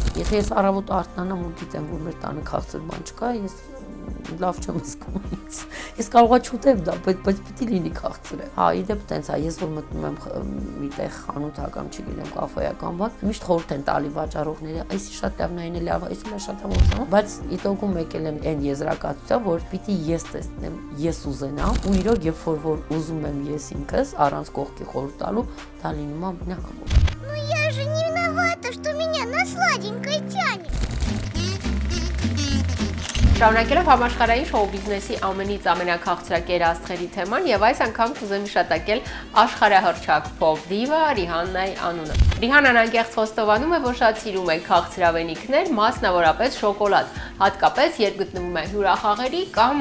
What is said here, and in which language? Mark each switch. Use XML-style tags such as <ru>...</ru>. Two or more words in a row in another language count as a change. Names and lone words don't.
<hy>Եթե ես առավոտ արթնանամ ու գիտեմ, որ մեր տանը քաղցր բան չկա, ես լավ չեմ զգում ինձ։ Ես կարող եմ չուտեմ դա, բայց պիտի լինի քաղցր է։ Հա, իդեպ տենց է, ես որ մտնում եմ մի տեղ խանութ կամ չգիտեմ, կաֆեական բան, միշտ խորհուրդ են տալի վաճառողները, այսի շատ լավն է, լավ, այսի լավ շատ լավ, բայց իտոգում եկել եմ այն եզրակացության, որ պիտի ես տեսնեմ, ես ուզենամ, ու իրոք երբ որ ուզում եմ ես ինքս առանց կողքի խորհուրդ տալու, դա լինում է ամենահամով։</hy> <ru>Ну я же не виновата, что меня на сладенькое тянет.</ru> <hy>Շարունակելով համաշխարհային շոու բիզնեսի ամենից ամենակաղցրակեր աստղերի թեման եւ այս անգամ կուզեմ հիշատակել աշխարհահռչակ փոփ դիվա Ռիհաննայի անունը։ Ռիհաննան անկեղծ խոստովանում է, որ շատ սիրում է քաղցրավենիքներ, մասնավորապես շոկոլադ, հատկապես երբ գտնվում է հյուրախաղերի կամ</hy>